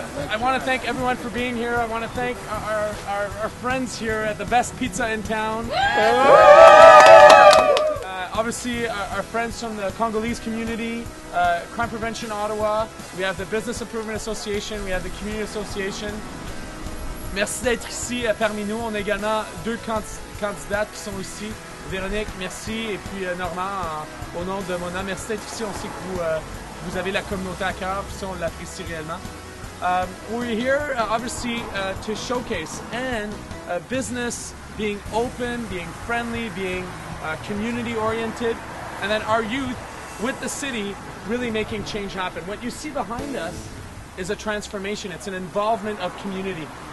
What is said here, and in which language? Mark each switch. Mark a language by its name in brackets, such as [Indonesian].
[English] I want to thank everyone for being here. I want to thank our friends here at the best pizza in town. Obviously, our friends from the Congolese community, Crime Prevention Ottawa, we have the Business Improvement Association, we have the Community Association. [French] Merci d'être ici parmi nous. On a également deux candidates qui sont ici. Véronique, merci, et puis Normand, au nom de Mona, merci d'être ici. On sait que vous avez la communauté à cœur, puis ça, on l'apprécie réellement. [English] We're here, obviously, to showcase and business being open, being friendly, being community-oriented, and then our youth with the city really making change happen. What you see behind us is a transformation. It's an involvement of community.